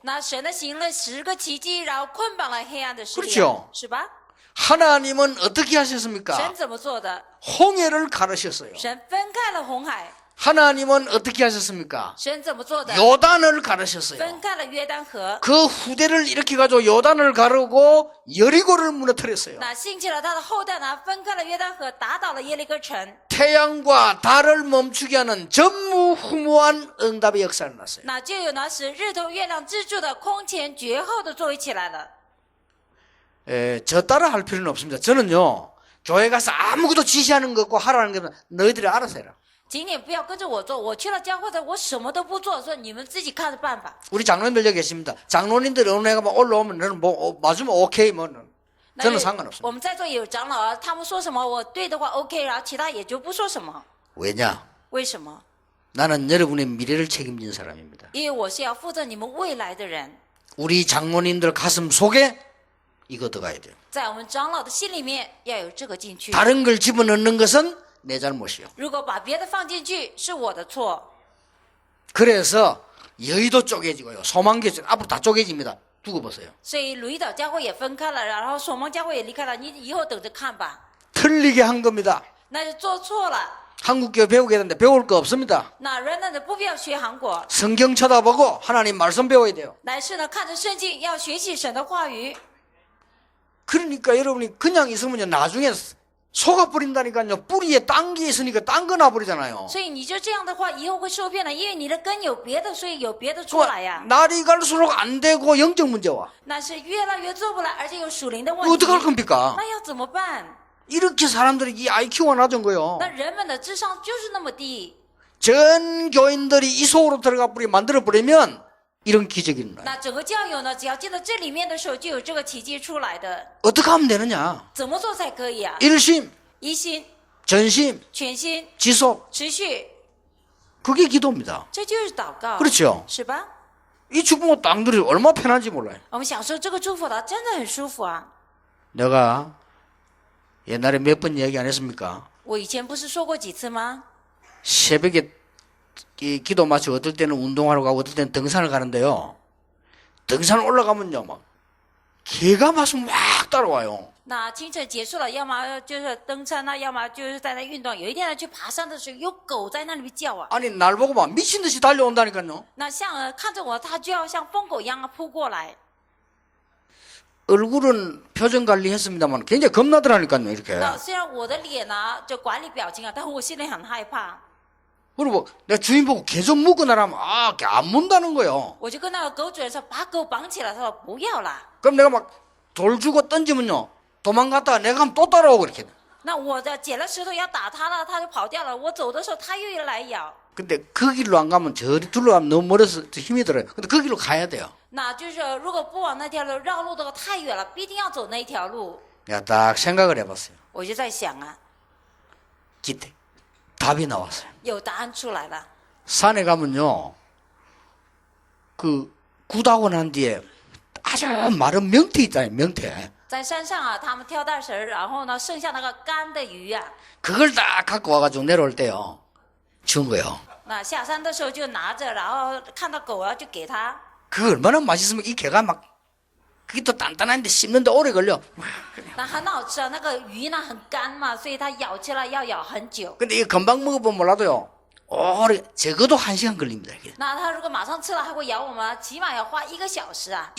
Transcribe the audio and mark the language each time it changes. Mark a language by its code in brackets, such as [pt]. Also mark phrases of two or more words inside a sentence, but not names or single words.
[zh] 那神呢行了10个奇迹，然后捆绑了黑暗的势力 [ko] 그렇죠 ， [zh] 是吧？ [ko] 하나님은 어떻게 [zh] 神 [ko] 하셨습니까? [zh] 怎么做的？ [ko] 홍해를 가르셨어요. [zh] 神分开了红海。 [ko] 하나님은 어떻게 하셨습니까? [zh] 神怎么做的？ [ko] 요단을 가르셨어요. [zh] 分开了约旦河。 [ko] 그 후대를 일으켜 가지고 요단을 가르고 여리고를 무너뜨렸어요. [zh] 那兴起了他的后代呢，分开了约旦河，打倒了耶利哥城。 [ko] 태양과 달을 멈추게 하는 전무후무한 응답의 역사를 났어요. [zh] 那就有呢使日头、月亮支柱的空前绝后的作为起来了。 [ko] 저 따라 할 필요는 없습니다. 저는요, 교회 가서 아무것도 지시하는 거 없고 하라는 게 너희들이 알아서 해라. [zh] 请你不要跟着我做，我去了教会的，我什么都不做，说你们自己看着办法。 [ko] 우리 장로님들 여기 계십니다. 장로님들 어느 애가 막 올라오면 너는 뭐 맞으면 오케이 뭐 [zh] 那 [ko] 저는 [zh] 有 [ko] 상관없습니다. [zh] 我们在座有长老啊，他们说什么我对的话 OK， 然后其他也就不说什么。 [ko] 왜냐? [zh] 为什么？ [ko] 나는 여러분의 미래를 책임진 사람입니다. [zh] 因为我是要负责你们未来的人， [ko] 우리 장로님들 가슴 속에 이거 들어가야 돼요. [zh] 在我们长老的心里面要有这个进去。 [ko] 다른 걸 집어넣는 것은 내 잘못이요. [zh] 如果把别的放进去是我的错， [ko] 그래서 여의도 쪼개지고요. 소망교 앞으로 다 쪼개집니다. 두고 보세요. [zh] 所以鲁伊岛教会也分开了，然后守望教会也离开了，你以后等着看吧。 [ko] 틀리게 한 겁니다. [zh] 那就做错了。 [ko] 한국교회 배우게 되는데 배울 거 없습니다. [zh] 那人呢不必要学韩国， [ko] 성경 쳐다보고 하나님 말씀 배워야 돼요. [zh] 乃是呢看着圣经，要学习神的话语。 [ko] 그러니까 여러분이 그냥 있으면요 나중에 속아버린다니까요. 뿌리에 딴 게 있으니까 딴 거 놔버리잖아요. [zh] 所以你就这样的话，以后会受骗的，因为你的根有别的，所以有别的出来呀。 [ko] 날이 갈수록 안 되고 영적 문제 와. [zh] 那是越来越做不来，而且有属灵的 [ko] 이거 [zh] 问题。 [ko] 어떡할 겁니까? [zh] 那要怎么办？ [ko] 이렇게 사람들이 이 IQ가 낮은 거요. [zh] 那人们的智商就是那么低。 [ko] 전 교인들이 이 속으로 들어가 버리 만들어 버리면 이런 기적이 일어나요. [zh] 那整个教友呢，只要进到这里面的时候，就有这个奇迹出来的。 [ko] 어떻게 하면 되느냐? [zh] 怎么做才可以啊？ [ko] 일심, [zh] 一心、 [ko] 전심, [zh] 全心、 [ko] 지속. [zh] 持续， [ko] 그게 기도입니다. [zh] 这就是祷告， [ko] 그렇죠? [zh] 是吧？ [ko] 이 축복을 땅들이 얼마나 편한지 몰라요. [zh] 我们享受这个祝福的，真的很舒服啊！ [ko] 내가 옛날에 몇 번 얘기 안 했습니까? [zh] 我以前不是说过几次吗？ [ko] 새벽에 이 기도 마치고 어떨 때는 운동하러 가고 어떨 때는 등산을 가는데요. 등산 올라가면요, 막 개가 막 따라와요. [zh] 那清晨结束了，要么就是登山啊，要么就是在那运动。有一天呢，去爬山的时候，有狗在那里叫啊。 [ko] 아니 날 보고 막 미친 듯이 달려온다니까요. [zh] 那像看着我，它就要像疯狗一样扑过来。 [ko] 얼굴은 표정 관리했습니다만 굉장히 겁나더라니까요, 이렇게. [zh] 那虽然我的脸呢就管理表情啊，但我心里很害怕。 [ko] 그리고 내 주인 보고 개 좀 묶어놔라면 걔 안 문다는 거예요. [zh] 我就跟那个狗主人说，把狗绑起来。他说不要啦。 [ko] 그럼 내가 막 돌 주고 던지면요, 도망갔다가 내가 하면 또 따라오고 이렇게. [zh] 那我的捡了石头要打它了，它就跑掉了。我走的时候，它又来咬。 [ko] 근데 그 길로 안 가면 저리 둘러가면 너무 멀어서 힘이 들어요. 근데 그 길로 가야 돼요. [zh] 那就是如果不往那条路绕路的话，太远了，必定要走那一条路。 [ko] 내가 딱 생각을 해봤어요. [zh] 我就在想啊， [ko] 기대 답이 나왔어요. [zh] 有答案出来了。 [ko] 산에 가면요, 그 굿하고 난 뒤에 아주 마른 명태 있잖아요, 명태. [zh] 在山上啊，他们挑大绳，然后呢，剩下那个干的鱼啊， [ko] 그걸 딱 갖고 와가지고 내려올 때요, 준 거예요. [zh] 那下山的时候就拿着，然后看到狗啊，就给它。 [ko] 그거 얼마나 맛있으면 이 개가 막, 그게 또 단단한데 씹는데 오래 걸려. [zh] 那很好吃啊，那个鱼呢很干嘛，所以它咬起来要咬很久。 [ko] 근데 이거 금방 먹어보면 몰라도요, 오래, 적어도 1시간 걸립니다, 이게. [zh] 那它如果马上吃了还会咬我们，起码要花1个小时啊。